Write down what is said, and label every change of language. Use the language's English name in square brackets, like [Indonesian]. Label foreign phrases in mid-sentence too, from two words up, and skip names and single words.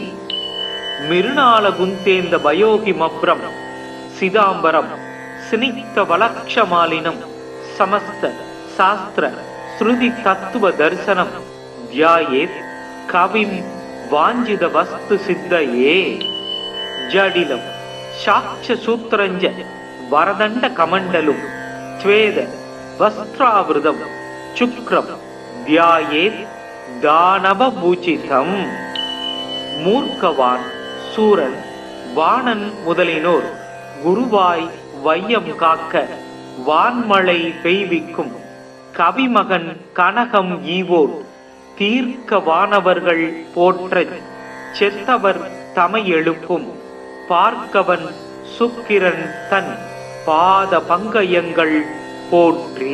[Sanskrit] मिरुणालगुन्तेन्द भयोहिमभ्रं सिदाम्बरं स्निग्धवलक्षमालिनं समस्त शास्त्र श्रुति तत्व दर्शनं ध्यायेत् कविं वाञ्छित वस्तु सिद्धये. जडिलं साक्ष सूत्रञ्च वरदण्ड कमण्डलुं स्वेद वस्त्रावृतं शुक्रं ध्यायेत् दानवपूजितं. [Tamil] மூர்க்கவான் சூரன் வாணன் முதலினோர் குருவாய் வையம் காக்க வான்மழை பெய்விக்கும் கவிமகன் கனகம் ஈவோர் தீர்க்க வானவர்கள் போற்றச் செத்தவர் தமை எழுப்பும் பார்க்கவன் சுக்கிரன் தன் பாத பங்கயங்கள் போற்றி.